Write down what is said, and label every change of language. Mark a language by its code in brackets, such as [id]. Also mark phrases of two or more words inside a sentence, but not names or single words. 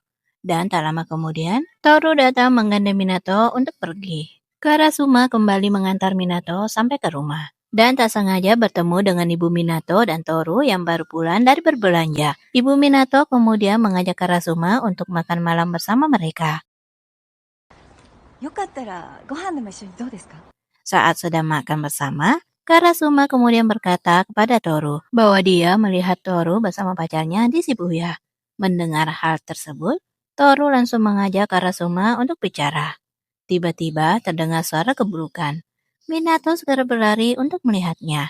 [id] Dan tak lama kemudian, Toru datang menggandeng Minato untuk pergi. Karasuma kembali mengantar Minato sampai ke rumah. Dan tak sengaja bertemu dengan Ibu Minato dan Toru yang baru pulang dari berbelanja. Ibu Minato kemudian mengajak Karasuma untuk makan malam bersama mereka. [ja] よかったらご飯でも一緒にどうですか? [id] Saat sedang makan bersama, Karasuma kemudian berkata kepada Toru bahwa dia melihat Toru bersama pacarnya di Shibuya. Mendengar hal tersebut, Toru langsung mengajak Karasuma untuk bicara. Tiba-tiba terdengar suara keburukan. Minato segera berlari untuk melihatnya.